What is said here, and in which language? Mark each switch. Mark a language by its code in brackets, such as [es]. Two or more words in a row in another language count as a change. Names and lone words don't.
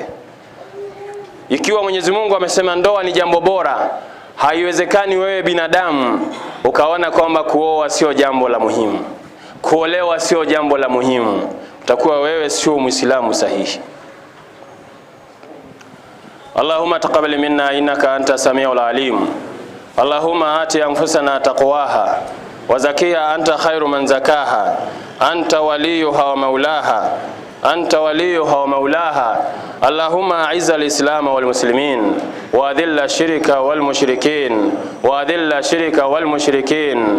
[sw] Ikiwa Mwenyezi Mungu amesema ndoa ni jambo bora, haiwezekani wewe binadamu ukaona kwamba kuoa sio jambo la muhimu, kuolewa sio jambo la muhimu. Utakuwa wewe sio Muislamu sahihi. [ar] اللهم تقبل منا إنك أنت السميع العليم. اللهم آت أنفسنا تقواها وزكيها أنت خير من زكاها، أنت وليها ومولاها، أنت وليها ومولاها. اللهم أعز الإسلام والمسلمين وأذل الشرك والمشركين، وأذل الشرك والمشركين.